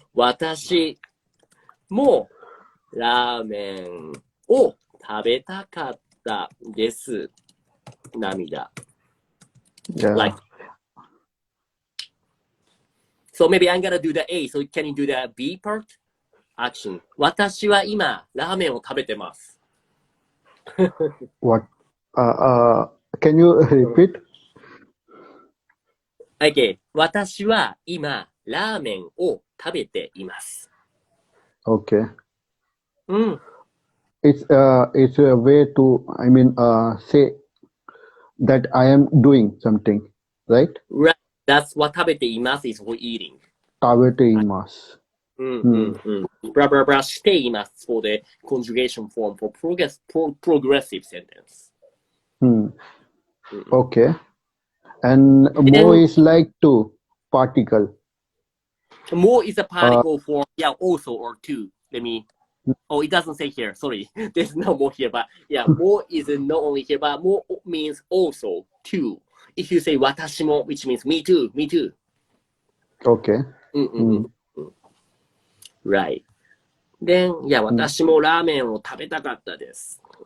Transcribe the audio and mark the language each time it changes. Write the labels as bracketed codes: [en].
[ja] 私もラーメンを食べたかったです。涙。 [en] Yeah. Like, so maybe I'm gonna do the A. So can you do the B part? Action. [ja] 私は今ラーメンを食べてます。 [en] What? Can you repeat? Okay. [ja] 私は今ラーメンを食べています。 [en] Okay. [ja] うん。 [en] It's a way to, I mean, say that I am doing something, right? Right. That's what [ja] 食べています [en] is for eating. [ja] 食べています。 [en] Blah, blah, blah, [ja] しています [en] for the conjugation form for progressive sentence. Okay. And more is like to particle. More is a particle for, yeah, also or to. Let me, oh, it doesn't say here. Sorry. There's no more here, but yeah, more is not only here, but more means also to. If you say 私も, which means me too, me too. Okay. Right. Then, yeah, [ja] 私もラーメンを食べたかったです。